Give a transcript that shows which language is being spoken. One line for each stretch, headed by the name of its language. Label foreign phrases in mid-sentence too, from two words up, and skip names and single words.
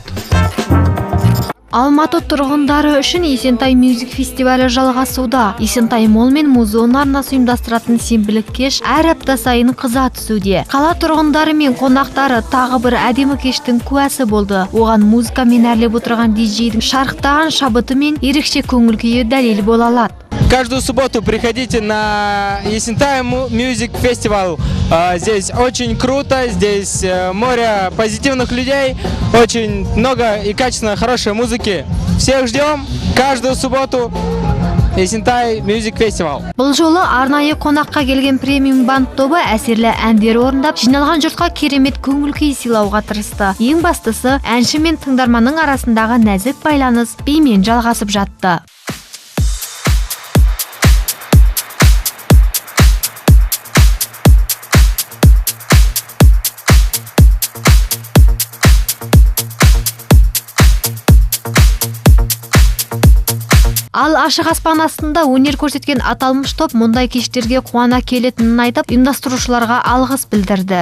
Kazakh: Алматы тұрғындары үшін Есентай Music фестивалі жалғасуда. Есентай Молл мен Музон арнасы ұйымдастыратын сенбілік кеш әр апта сайын қыза түсуде. Қала тұрғындары мен қонақтары тағы бір әдемі кештің куәсі болды. Оған музыкамен әрлеп отырған диджейдің шарықтаған шабыты мен ерекше көңіл күйі дәлел бола алады.
Russian: Каждую субботу приходите на Есентай Music Festival. Здесь очень круто, здесь море позитивных людей, очень много и качественно хорошей музыки. Всех ждем каждую субботу. Есентай Music Festival.
Kazakh: Бұл жолы арнайы қонаққа келген премиум банд тобы әсерлі әндер орындап, жиналған жұртқа керемет көңіл күй сыйлауға тырысты. Ең бастысы, әнші мен тыңдарманның арасындағы нәзік байланыс бимен жалғасып жатты. Ал ашық аспан астында өнер көрсеткен аталмыш топ мұндай кештерге қуана келетінін айтып, ұйымдастырушыларға алғыс білдірді.